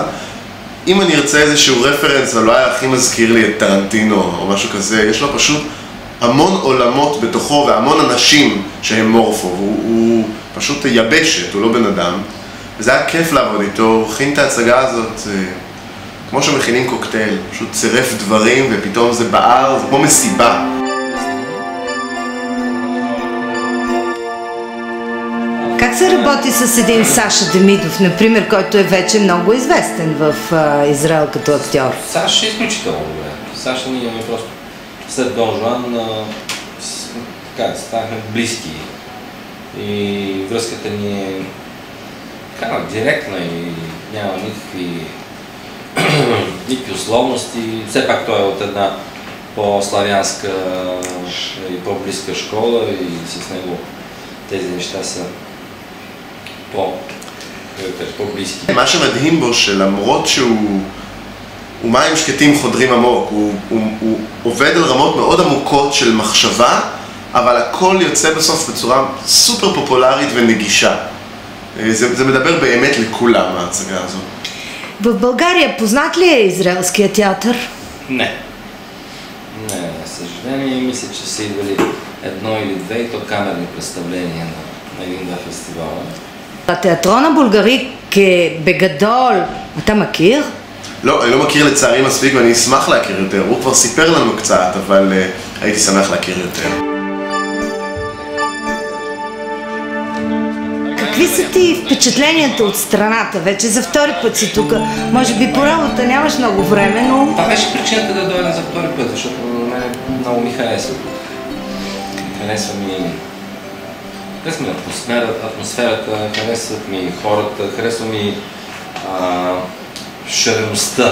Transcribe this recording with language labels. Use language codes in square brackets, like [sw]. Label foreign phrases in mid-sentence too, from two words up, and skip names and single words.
[he] אם אני ארצה איזשהו רפרנס, אבל לא היה הכי מזכיר לי את טרנטינו או משהו כזה, יש לו פשוט המון עולמות בתוכו והמון אנשים שהם מורפו, הוא פשוט יבשת, הוא לא בן אדם, וזה היה כיף לעבוד איתו, הוא הכין את ההצגה הזאת כמו שמכינים קוקטייל, פשוט צירף דברים ופתאום זה בער, זה כמו מסיבה. [bg] Как се работи с един Саша Демидов, например, който е вече много известен в Израел като актьор? Саша е изключително добре. Саша ние имаме просто след Дон Жуан станахме близки и връзката ни е директна и няма никакви условности. Все пак той е от една по-славянска и по-близка школа и с него тези неща са по-близки. [he] מה שמדהים בו שלמרות שהוא מים שקטים חודרים עמוק, הוא עובד על רמות מאוד עמוקות של מחשבה, אבל הכל יוצא בסוף בצורה סופר פופולרית ונגישה. זה מדבר באמת לכולם, ההצגה הזאת. [bg] В България познат ли е израелския театър? Не, съжаление, мисля, че са идвали едно или две и то камерни представления на един-два фестивала. [he] התיאטרון הבולגרי כבגדול, אתה מכיר? לא, אני לא מכיר לצערי מספיק ואני אשמח להכיר יותר. הוא כבר סיפר לנו קצת, אבל הייתי שמח להכיר יותר. [bg] Какви са ти впечатленията от страната? Вече за втори път си тук. Може би по работа нямаш много време, но... Това беше причината да дойда за втори път, защото на мен много ми харесва. Харесва ми атмосферата, харесват ми хората, харесва ми шареността.